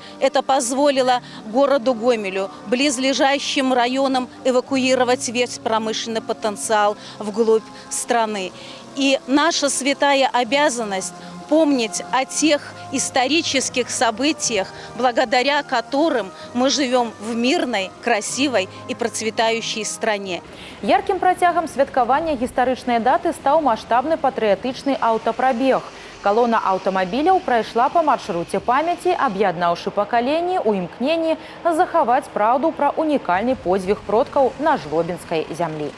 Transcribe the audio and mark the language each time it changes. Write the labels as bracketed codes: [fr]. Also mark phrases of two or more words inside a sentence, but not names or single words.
[ru] Это позволило городу Гомелю, близлежащим районам, эвакуировать весь промышленный потенциал вглубь страны. И наша святая обязанность помнить о тех исторических событиях, благодаря которым мы живем в мирной, красивой и процветающей стране. [be] Ярким працягам святкавання гістарычнай даты стаў маштабны патрыятычны аўтапрабег. Колонна аўтамабіляў прайшла па маршруце памяці, аб'яднаўшы пакаленні ў імкненні захаваць праўду пра унікальны подзвіг продкаў на жлобінскай зямлі.